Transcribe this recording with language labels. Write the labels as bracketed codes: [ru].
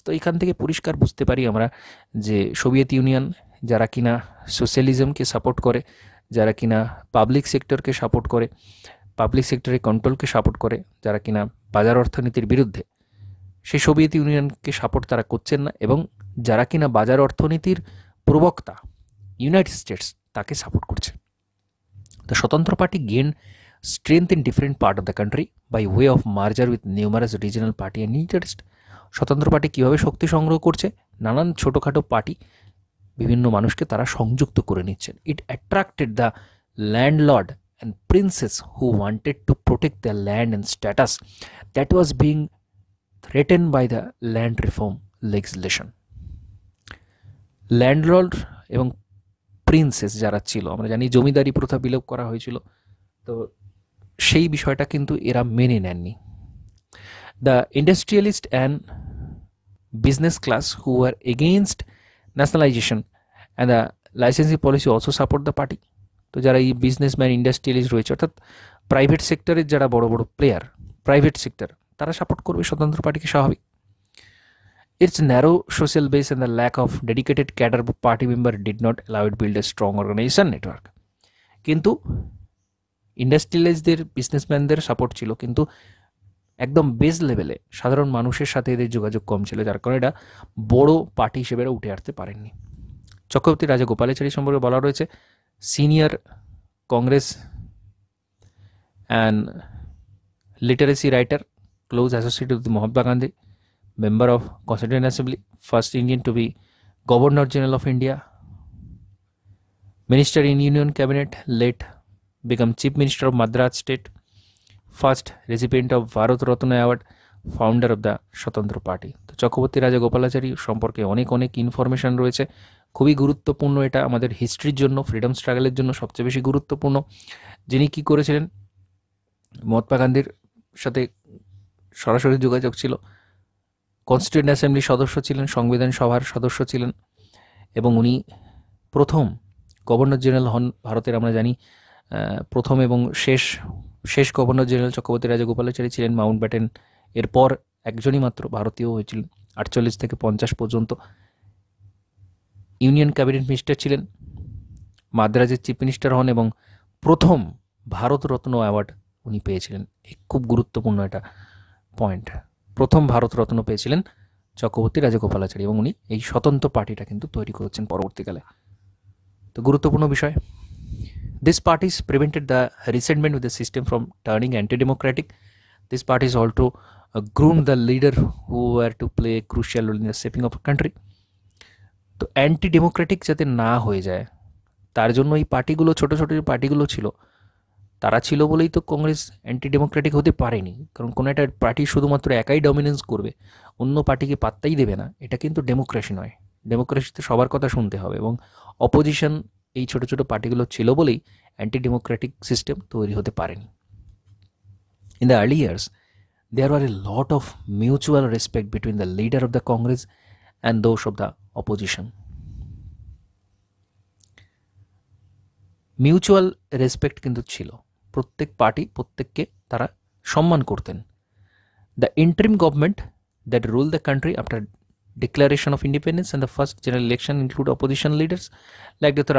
[bn] তো এখান থেকে পরিষ্কার বুঝতে পারি আমরা যে সোভিয়েত ইউনিয়ন যারা কিনা সোশ্যালিজমকে সাপোর্ট করে, যারা কিনা পাবলিক সেক্টরকে সাপোর্ট করে, পাবলিক সেক্টরের কন্ট্রোলকে সাপোর্ট করে, যারা কিনা বাজার অর্থনীতির বিরুদ্ধে, সেই সোভিয়েত ইউনিয়নকে সাপোর্ট তারা করছেন না, এবং যারা কিনা বাজার অর্থনীতির প্রবক্তা ইউনাইটেড স্টেটস তাকে সাপোর্ট করছে। [en] The Swatantra party gain strength in different part of the country by way of merger with numerous regional party and interest. [bn] স্বতন্ত্র পার্টি কীভাবে শক্তি সংগ্রহ করছে? নানান ছোটোখাটো পার্টি, বিভিন্ন মানুষকে তারা সংযুক্ত করে নিচ্ছেন। [en] It attracted the landlord and princes who wanted to protect their land and status that was being threatened by the land reform legislation. [bn] Landlord এবং প্রিন্সেস যারা ছিল, আমরা জানি জমিদারি প্রথা বিলোপ করা হয়েছিল, তো সেই বিষয়টা কিন্তু এরা মেনে নেননি। [en] The industrialist and business class who are against nationalisation and the licensing policy also support the party. [bn] তো যারা এই বিজনেসম্যান, ইন্ডাস্ট্রিয়ালিস্ট রয়েছে, অর্থাৎ প্রাইভেট সেক্টরের যারা বড় বড় প্লেয়ার, প্রাইভেট সেক্টর, তারা সাপোর্ট করবে স্বতন্ত্র পার্টিকে, স্বাভাবিক। [en] Its narrow social base and the lack of dedicated cadre party member did not allow it build a strong organisation network. [bn] কিন্তু ইন্ডাস্ট্রিয়ালাইজদের, বিজনেসম্যানদের সাপোর্ট ছিল, কিন্তু একদম বেস লেভেলে সাধারণ মানুষের সাথে এদের যোগাযোগ কম ছিল, যার কারণে এটা বড় পার্টি হিসেবে উঠে আসতে পারেননি। চক্রবর্তী রাজগোপালাচারী সম্পর্কে বলা রয়েছে, [en] senior Congress and literacy writer, close associate with Mahatma Gandhi, member of Constituent Assembly, first Indian to be Governor General of India, Minister in Union Cabinet, late become Chief Minister of Madras State, first recipient of Bharat Ratna Award, founder of the Swatantra party. [bn] তো চক্রবর্তী রাজগোপালাচারী সম্পর্কে অনেক অনেক information রয়েছে, খুবই গুরুত্বপূর্ণ। এটা আমাদের হিস্ট্রির জন্য, ফ্রিডম স্ট্রাগলের জন্য সবচেয়ে বেশি গুরুত্বপূর্ণ। যিনি কি করেছিলেন, মহাত্মা গান্ধীর সাথে সরাসরি যোগাযোগ ছিল, কনস্টিটিউয়েন্ট অ্যাসেম্বলির সদস্য ছিলেন, সংবিধান সভার সদস্য ছিলেন, এবং উনি প্রথম গভর্নর জেনারেল হন ভারতের। আমরা জানি প্রথম এবং শেষ গভর্নর জেনারেল চক্রবর্তী রাজগোপালাচারী ছিলেন। মাউন্ট ব্যাটেন এরপর একজনই মাত্র ভারতীয় হয়েছিলেন 48 থেকে 50 পর্যন্ত। ইউনিয়ন ক্যাবিনেট মিনিস্টার ছিলেন, মাদ্রাজের চিফ মিনিস্টার হন, এবং প্রথম ভারতরত্ন অ্যাওয়ার্ড উনি পেয়েছিলেন। খুব গুরুত্বপূর্ণ একটা পয়েন্ট, প্রথম ভারতরত্ন পেয়েছিলেন চক্রবর্তী রাজগোপালাচারী, এবং উনি এই স্বতন্ত্র পার্টিটা কিন্তু তৈরি করেছেন পরবর্তীকালে। তো গুরুত্বপূর্ণ বিষয়। [en] These parties prevented the resentment with the system from turning anti-democratic. These parties also groomed the leader who were to play a crucial role in the shaping of a country. [bn] তো অ্যান্টি ডেমোক্রেটিক যাতে না হয়ে যায় তার জন্য এই পার্টিগুলো, ছোট ছোট যে পার্টিগুলো ছিল, তারা ছিল বলেই তো কংগ্রেস অ্যান্টি ডেমোক্রেটিক হতে পারেনি। কারণ কোনো একটা পার্টি শুধুমাত্র একাই ডমিনেন্স করবে, অন্য পার্টিকে পাত্তাই দেবে না, এটা কিন্তু ডেমোক্রেসি নয়। ডেমোক্রেসিতে সবার কথা শুনতে হবে, এবং অপোজিশন এই ছোট ছোট পার্টিগুলো ছিল বলেই অ্যান্টি ডেমোক্রেটিক সিস্টেম তৈরি হতে পারেনি। [en] In the early years there were a lot of mutual respect between the leader of the Congress and those of the opposition. [bn] Mutual respect কিন্তু ছিল, প্রত্যেক পার্টি প্রত্যেককে তারা সম্মান করতেন। [en] The interim government that rule the country after declaration of independence and the first general election include opposition leaders like Dr.